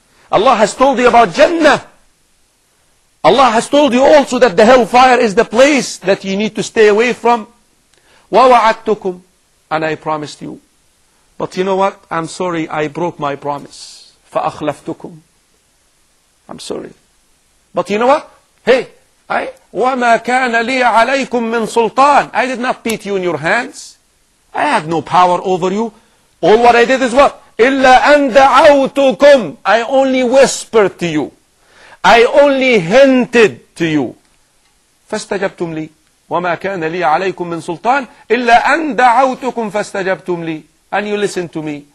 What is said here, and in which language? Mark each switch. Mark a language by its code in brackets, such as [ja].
[en] Allah has told you about Jannah. Allah has told you also that the hellfire is the place that you need to stay away from. [ar] وَوَعَدْتُكُمْ. [en] And I promised you. But you know what? I'm sorry, I broke my promise. [ar] فَأَخْلَفْتُكُمْ. [en] I'm sorry. But you know what? Hey, [ar] وَمَا كَانَ لِي عَلَيْكُمْ مِنْ سُلْطَانٍ. [en] I did not beat you in your hands. I had no power over you. All what I did is what? [ar] إِلَّا أَنْ دَعَوْتُكُمْ. [en] I only whispered to you. I only hinted to you. [ar] فَاسْتَجَبْتُمْ لِي. وَمَا كَانَ لِي عَلَيْكُمْ مِنْ سُلْطَانٍ إِلَّا أَنْ دَعَوْتُكُمْ فَاسْتَجَبْتُمْ لِي. [en] And you listen to me.